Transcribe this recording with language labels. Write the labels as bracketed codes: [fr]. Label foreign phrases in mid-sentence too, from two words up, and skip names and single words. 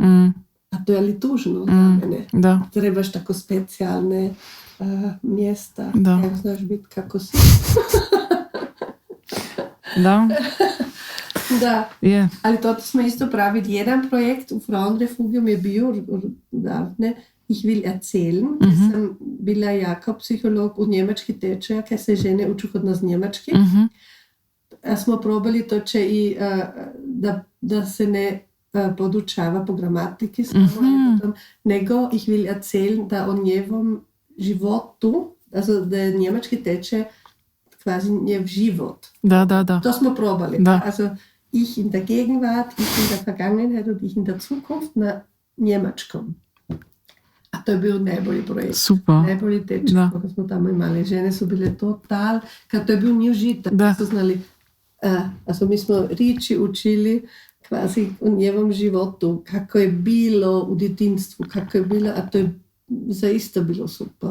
[hr] A to je ali tužno za mene. Da. Trebaš tako specijalne mjesta. Ja znaš biti kako si. Da. Da, ali to smo isto pravili. Jedan projekt u Frauenrefugium je bio davne, [de] ich will erzählen, [hr] gdje sam bila jako psiholog u njemački tečaj, kaj se žene uču kod nas njemački. A smo probali to će i da se ne podučava po gramatiki nego [de] ich will erzählen [hr] da o njevom životu, also da je njemački tečaj quasi njev život. Da. To smo probali. Da. [de] Also ich in der Gegenwart, ich in der Vergangenheit und ich in der Zukunft [hr] na njemačkom. A to je bio najbolji projekt. Super. Najbolji tečaj, kako smo tamo imali. Žene su bile total, kad to je bio njih žitak. Da. Su znali, mi smo riječi učili kvasi u njevom životu, kako je bilo u djetinstvu, kako je bilo, a to je zaista bilo super.